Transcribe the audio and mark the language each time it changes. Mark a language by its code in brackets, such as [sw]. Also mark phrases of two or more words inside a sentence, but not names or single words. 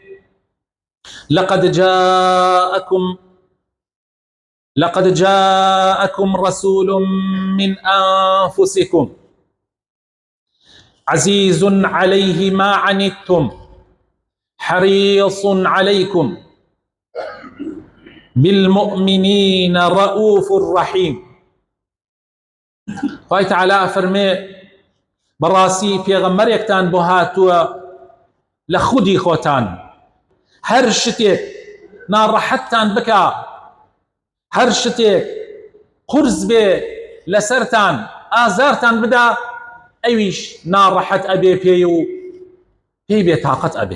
[ar] لقد جاءكم رسول من أنفسكم عزيز عليه ما عنتم حريص عليكم بالمؤمنين رؤوف رحيم. [ckb] خواهی تعالى فرمي براسي پیغمبر یکتان بو هاتووە لە خودی خۆتان، هەر شتێک ناڕەحەتتان بکا، هەر شتێک قورس بێ لەسەرتان ئازارتان بدا، ئەویش ناڕەحەت ئەبێ پێی و پێی بێتاقەت ئەبێ.